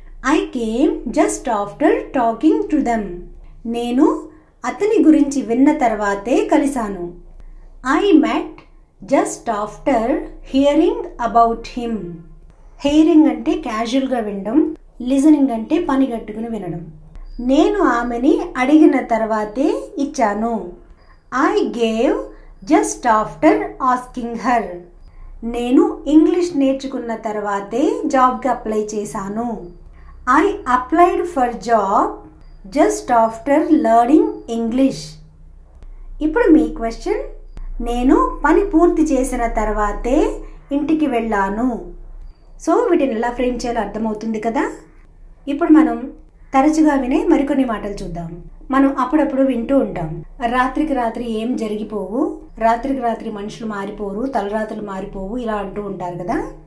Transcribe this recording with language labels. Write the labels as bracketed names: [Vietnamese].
[English] I came just after talking to them. [Telugu] నేను అతని గురించి విన్న తర్వాతే కలిశాను. [English] I met just after hearing about him. [Telugu] Hearing అంటే క్యాజువల్గా వినడం, లిజనింగ్ అంటే పని గట్టుకుని వినడం. నేను ఆమెని అడిగిన తర్వాతే ఇచ్చాను. [English] I gave just after asking her. [Telugu] నేను ఇంగ్లీష్ నేర్చుకున్న తర్వాతే జాబ్కి అప్లై చేశాను. [English] I applied for job just after learning English. [Telugu] ఇప్పుడు మీ క్వశ్చన్: నేను పని పూర్తి చేసిన తర్వాతే ఇంటికి వెళ్ళాను. సో వీటిని ఎలా ఫ్రేమ్ చేయాలో అర్థమవుతుంది కదా. ఇప్పుడు మనం తరచుగా వినే మరికొన్ని మాటలు చూద్దాం. మనం అప్పుడప్పుడు వింటూ ఉంటాం, రాత్రికి రాత్రి ఏం జరిగిపోవు, రాత్రికి రాత్రి మనుషులు మారిపోరు, తలరాత్రులు మారిపోవు, ఇలా అంటూ ఉంటారు కదా.